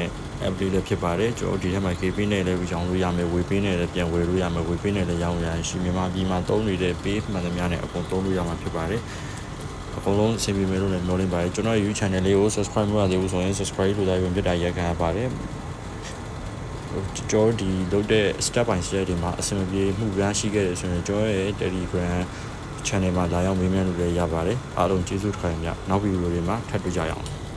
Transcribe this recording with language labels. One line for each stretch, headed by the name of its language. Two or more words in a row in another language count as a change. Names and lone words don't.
Burmese: app လေးလည်းဖြစ်ပါတယ်ကျွန်တော်ဒီထဲမှာ KP နဲ့လည်းရောင်းလို့ရမယ်ဝေပေးနဲ့လည်းပြန်ဝယ်လို့ရမယ်ဝေပေးနဲ့လည်းရောင်းရရင်ရှိမြန်မာပြည်မှာသုံးနေတဲ့ page မှန်သမျှနဲ့အကုန်သုံးလို့ရမှာဖြစ်ပါတယ်အကုန်လုံးအဆင်ပြေမယ်လို့လည်းပြောနေပါတယ်ကျွန်တော် YouTube channel လေးကို subscribe လုပ်ရသေးဘူးဆိုရင် subscribe လုပ်လိုက်ပြီးပြတာရက်ခံရပါတယ်ကျွန်တော်ဒီလုပ်တဲ့
English: step by step
Burmese: တွေမှာအဆင်ပြေမှုရရှိခဲ့တယ်ဆိုရင်ကျွန်တော်ရဲ့ Telegram channel မှာလာရောက်မေးမြန်းလို့လည်းရပါတယ်အားလုံးကျေးဇူးတင်ပါတယ်နောက်ဗီဒီယိုတွေမှာထပ်တွေ့ကြရအောင်